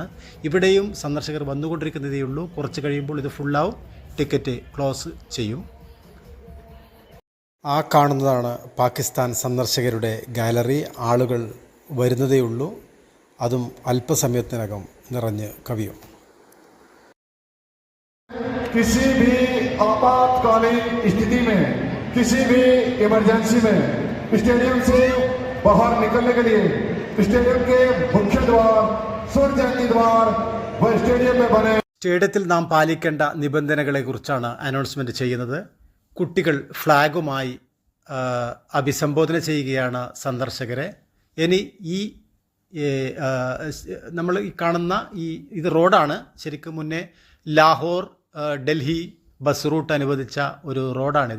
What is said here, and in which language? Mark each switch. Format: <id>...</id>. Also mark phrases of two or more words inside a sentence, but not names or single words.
<ml>ഇവിടെയും സന്ദർശകർ വന്നുകൊണ്ടിരിക്കുന്നതേ ഉള്ളൂ. കുറച്ച് കഴിയുമ്പോൾ ഇത് ഫുള്ളാവും, ടിക്കറ്റ് ക്ലോസ് ചെയ്യും. ആ കാണുന്നതാണ് പാകിസ്ഥാൻ സന്ദർശകരുടെ ഗാലറി. ആളുകൾ വരുന്നതേ ഉള്ളൂ, അതും അല്പസമയത്തിനകം നിറഞ്ഞ് കവിയും.</ml> <hi>किसी भी आपातकालीन स्थिति में, किसी भी इमरजेंसी में स्टेडियम से बाहर निकलने के लिए स्टेडियम के मुख्य द्वार, सूर्य जयंती द्वार व स्टेडियम में बने.</hi> <ml>സ്റ്റേഡിയത്തിൽ നാം പാലിക്കേണ്ട നിബന്ധനകളെക്കുറിച്ചാണ് അനൗൺസ്മെൻറ്റ് ചെയ്യുന്നത്. കുട്ടികൾ ഫ്ലാഗുമായി അഭിസംബോധന ചെയ്യുകയാണ് സന്ദർശകരെ. ഇനി ഈ നമ്മൾ ഈ കാണുന്ന ഇത് റോഡാണ്. ശരിക്കും മുന്നേ ലാഹോർ ഡൽഹി ബസ് റൂട്ട് അനുവദിച്ച ഒരു റോഡാണിത്.</ml>